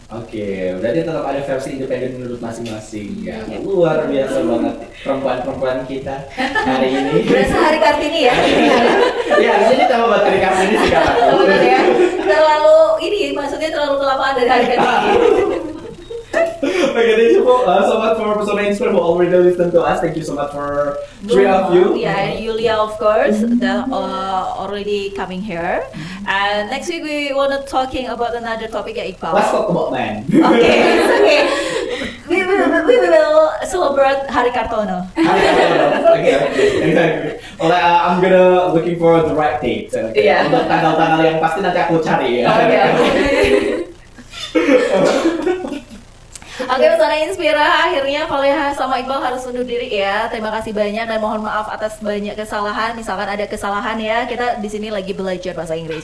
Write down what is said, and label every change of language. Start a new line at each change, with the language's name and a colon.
Indonesian: Oke, berarti tetap ada versi independen menurut masing-masing ya. Luar biasa banget perempuan-perempuan kita hari ini. Berasa hari Kartini ya. Ya, ini tema buat hari Kartini sih kata. Benar ya. Terlalu ini maksudnya terlalu kelamaan dari hari Kartini.
English: Okay, thank you so much for Pesona Inspire who already listened to us. Thank you so much for three of you. Yeah, Yulia of course, that already coming here. And next week we want to talking about another topic ya Iqbal. Let's talk about men. Okay. We will celebrate Hari Kartono. Okay, exactly. Well, I'm gonna looking for the right date. Okay. Yeah.
Indonesian: Untuk tanggal-tanggal yang pasti nanti aku cari ya. Oke, Pesona Inspira, akhirnya Faleha sama Iqbal harus undur diri ya. Terima kasih banyak dan mohon maaf atas banyak kesalahan. Misalkan ada kesalahan ya, kita di sini lagi belajar bahasa Inggris.